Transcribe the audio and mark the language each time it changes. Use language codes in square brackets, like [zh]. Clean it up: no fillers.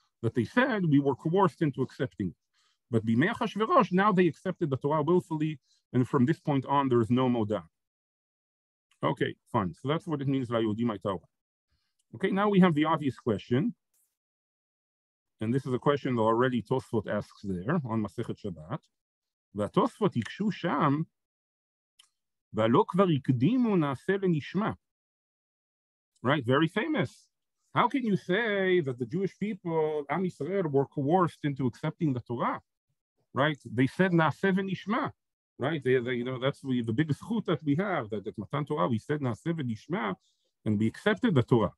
[en] That they said we were coerced into accepting it. But [he] B'Yemei Achashverosh, [en] now they accepted the Torah willfully, and from this point on, there is no moda. Okay, fine. So that's what it means, Layudim hayta orah. Okay, now we have the obvious question. And this is a question that already Tosfot asks there on Masechet Shabbat. [he] והתוספות יקשו שם, והלא כבר הקדימו נעשה לנשמע. [en] Right, very famous. How can you say that the Jewish people, Am Yisrael, were coerced into accepting the Torah? Right, they said [he] na'aseh v'nishma. [en] Right, that's the biggest chut that we have, that at Matan Torah we said na'aseh v'nishma, and we accepted the Torah.